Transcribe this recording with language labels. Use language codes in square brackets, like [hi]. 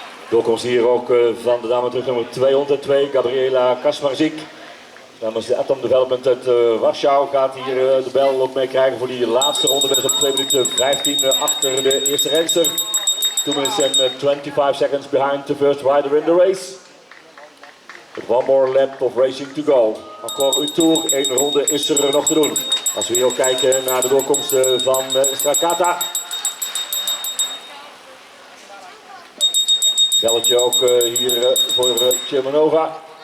[nl] Doorkomst hier ook van de dame terug nummer 202, Gabriela Kasmarzik. Namens de Atom Development uit Warschau gaat hier de bel ook mee krijgen voor die laatste ronde. Ben dus op 2 minuten 15 achter de eerste renster. [en] 2 minutes and 25 seconds behind the first rider in the race. With 1 more lap of racing to go. [fr] Encore [nl] een tour, 1 ronde is er nog te doen. Als we hier ook kijken naar de doorkomst van Strakata. Belletje ook hier voor Chermanova.